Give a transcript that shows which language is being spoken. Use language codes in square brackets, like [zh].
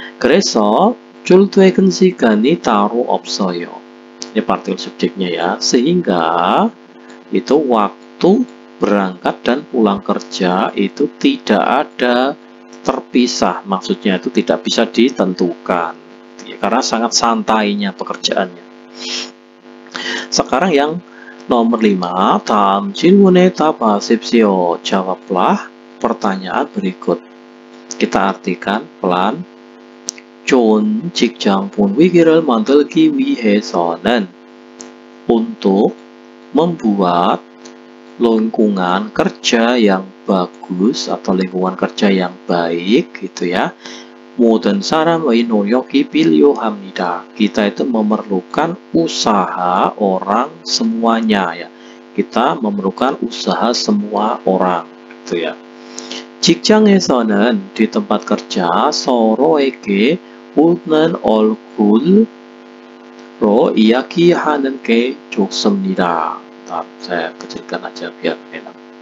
[ko] 그래서 출퇴근 시간이 따로 없어요. [id] Ini partikel subjeknya ya. Sehingga itu waktu berangkat dan pulang kerja itu tidak ada terpisah, maksudnya itu tidak bisa ditentukan ya, karena sangat santainya pekerjaannya. Sekarang yang nomor 5, [ko] 다음 질문에 답하십시오. [id] Jawablah pertanyaan berikut. Kita artikan pelan. [ko] 좋은 직장 분위기를 만들기 위해서는, [id] untuk membuat lingkungan kerja yang bagus atau lingkungan kerja yang baik gitu ya, [ko] 모든 사람의 노력이 필요합니다. [id] Kita itu memerlukan usaha orang semuanya ya. Kita memerlukan usaha semua orang gitu ya. [ko] 직장에서는, [id] di tempat kerja, [ko] 서로에게 웃는 얼굴로 이야기하는 게 좋습니다. [id] saya kecilkan aja biar enak.